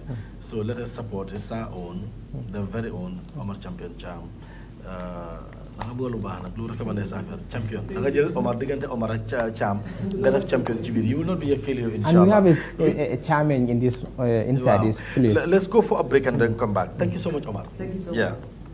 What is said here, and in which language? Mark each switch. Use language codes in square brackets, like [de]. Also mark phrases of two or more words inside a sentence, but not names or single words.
[en] So let us support. It's our own, the very own Omar Champion Charm. [wo] Nanga bëgg lu baax nag lu recommandé sa affaire champion. Nanga jël Omar diggante Omar ak Cham nga def champion ci biir. [en] You will not be a failure, inshallah. And we have a charming in this inside this place. Let's go for a break and then come back. Thank you so much, Omar. Thank you so much. Yeah.